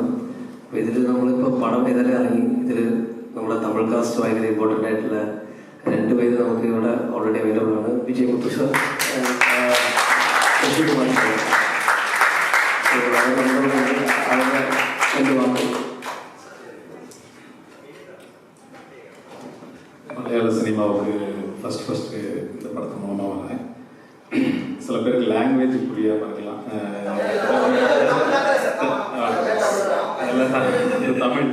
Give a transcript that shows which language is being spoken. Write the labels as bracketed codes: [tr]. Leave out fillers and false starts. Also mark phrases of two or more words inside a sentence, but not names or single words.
[ml] അപ്പോൾ ഇതിൽ നമ്മളിപ്പോൾ പടം ഇതുവരെ ഇറങ്ങി. ഇതിൽ നമ്മുടെ തമിഴ് കാസ്റ്റ് ഭയങ്കര ഇമ്പോർട്ടൻ്റ് ആയിട്ടുള്ള 2 പേര് നമുക്ക് ഇവിടെ [en] already available [ml] ആണ്. വിജയ് മുത്തു സർ, നശിപ്പ് മനസ്സിലായി. അവരുടെ എൻ്റെ വാക്ക് [ta] மலையாள சினிமாவுக்கு ஃபஸ்ட்டு இந்த படத்தை மூலமாக வரேன். சில பேருக்கு லாங்குவேஜ் புரியாமல் இருக்கலாம், இது தமிழ்.